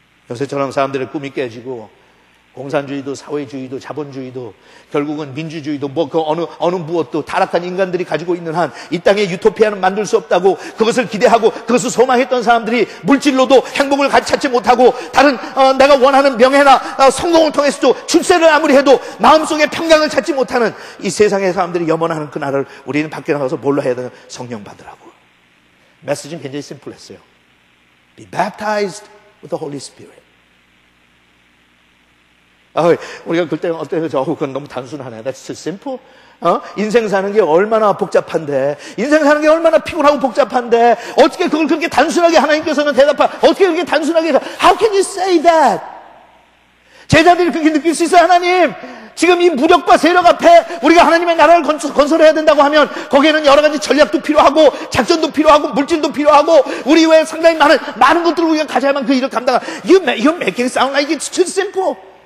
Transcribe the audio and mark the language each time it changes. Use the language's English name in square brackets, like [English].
[Korean] 요새처럼 사람들의 꿈이 깨지고 공산주의도 사회주의도 자본주의도 결국은 민주주의도 어느 무엇도 타락한 인간들이 가지고 있는 한 이 땅에 유토피아는 만들 수 없다고 그것을 기대하고 그것을 소망했던 사람들이 물질로도 행복을 찾지 못하고 다른 내가 원하는 명예나 성공을 통해서도 출세를 아무리 해도 마음속에 평강을 찾지 못하는 이 세상의 사람들이 염원하는 그 날을 우리는 밖에 나가서 뭘로 해야 되나? 성령 받으라고. 메시지는 굉장히 심플했어요. [English] Be baptized with the Holy Spirit. [Korean] 우리가 그때 그건 너무 단순하네. [English] That's too simple. [Korean] 인생 사는 게 얼마나 복잡한데, 인생 사는 게 얼마나 피곤하고 복잡한데, 어떻게 그걸 그렇게 단순하게 하나님께서는 어떻게 그렇게 단순하게, [English] How can you say that? [Korean] 제자들이 그렇게 느낄 수 있어요. 하나님, 지금 이 무력과 세력 앞에 우리가 하나님의 나라를 건설해야 된다고 하면 거기에는 여러 가지 전략도 필요하고 작전도 필요하고 물질도 필요하고 우리 외에 상당히 많은 것들을 우리가 가져야만 그 일을 감당하. [English] You're making it sound like it's too simple.